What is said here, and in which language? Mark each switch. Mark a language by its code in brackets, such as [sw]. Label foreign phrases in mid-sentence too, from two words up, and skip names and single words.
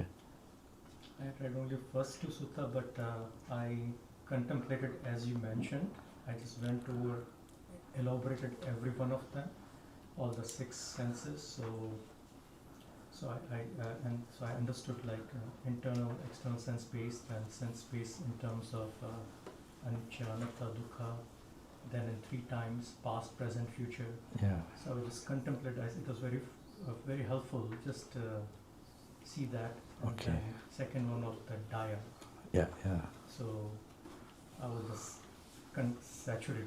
[en] I read only first two sutta, but I contemplated as you mentioned. I just went over, elaborated every one of them, all the 6 senses. So I understood like internal, external sense-based and sense-based in terms of [pi] anicca, anatta, dukkha, [en] then in 3 times, past, present, future. Yeah. So I just contemplated. It was very helpful just see that. And Okay. then second one of the daya. Yeah. So I was just saturated